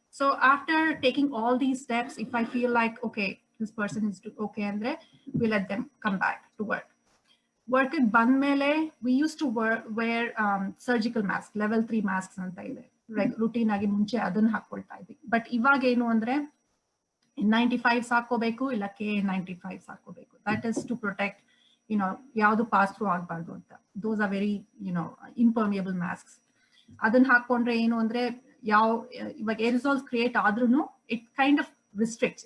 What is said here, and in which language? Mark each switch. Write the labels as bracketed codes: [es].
[en] So after taking all these steps, if I feel like, okay, this person is okay, andre, we let them come back to work. Work at ಬಂದ್ಮೇಲೆ, we used to wear surgical mask, level 3 masks [kn] ಅಂತ ಇದೆ, [en] like routine [kn] ಆಗಿ ಮುಂಚೆ ಅದನ್ನ ಹಾಕೊಳ್ತಾ ಇದ್ವಿ. But ಇವಾಗ ಏನು ಅಂದ್ರೆ, 95 ಸಾಕೋಬೇಕು, ಇಲ್ಲ KN95 ಸಾಕೋಬೇಕು. [en] That is to protect, [kn] ಯಾವುದು ಪಾಸ್ ಥ್ರೂ ಆಗಬಾರ್ದು ಅಂತ. [en] Those are very, impermeable masks. [kn] ಅದನ್ನ ಹಾಕೊಂಡ್ರೆ ಏನು ಅಂದ್ರೆ, ಇವಾಗ [en] aerosols create ಆದ್ರೂ it kind of restricts.